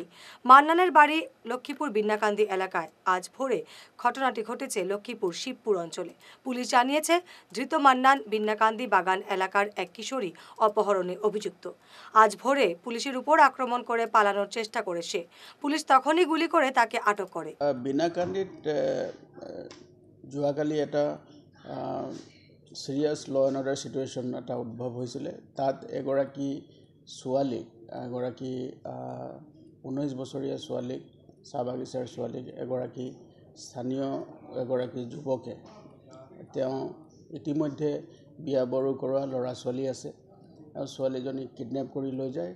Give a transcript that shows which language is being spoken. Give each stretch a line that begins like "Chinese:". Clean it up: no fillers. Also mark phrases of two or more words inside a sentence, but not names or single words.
Bangla: মান্নানের বাড়ি লক্ষ্মীপুর বিন্নাকান্দি এলাকায়। আজ ভোরে ঘটনাটি ঘটেছে লক্ষ্মীপুর শিবপুর অঞ্চলে। পুলিশ জানিয়েছে, ধৃত মান্নান বিন্নাকান্দি বাগান এলাকার এক কিশোরী অপহরণে অভিযুক্ত। আজ ভোরে পুলিশের উপর আক্রমণ করে পালানোর চেষ্টা করে সে। পুলিশ তখনই গুলি করে তাকে আটক করে।
Assamese: বিন্নাকান্দিত যোৱাকালি এটা
English: serious law and order situation
Assamese: এটা উদ্ভৱ হৈছিলে। তাত এগৰাকী ছোৱালীক, 19 বছৰীয়া ছোৱালীক, চাহ বাগিচাৰ ছোৱালীক এগৰাকী স্থানীয় যুৱকে, তেওঁ ইতিমধ্যে বিয়া বাৰু কৰোৱা ল'ৰা ছোৱালী আছে, আৰু ছোৱালীজনীক কিডনেপ কৰি লৈ যায়।